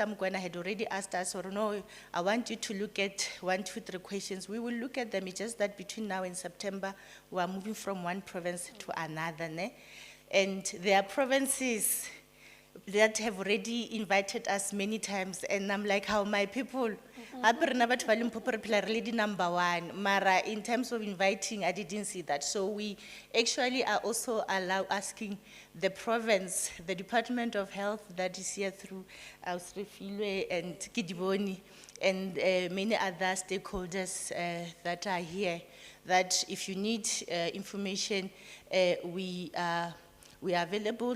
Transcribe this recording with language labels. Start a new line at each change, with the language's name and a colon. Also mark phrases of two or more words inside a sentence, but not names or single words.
English: Mkwena had already asked us, or no, I want you to look at 1, 2, 3 questions. We will look at them. It's just that between now and September, we are moving from one province to another, ne? And there are provinces that have already invited us many times, and I'm like, how my people,
Northern Sotho: hape rena batho ba Limpopo re phela re le di number 1, mara
English: in terms of inviting, I didn't see that. So we actually are also asking the province, the Department of Health that is here through Ausrefilwe and Kidiboni, and many other stakeholders that are here, that if you need information, we are available.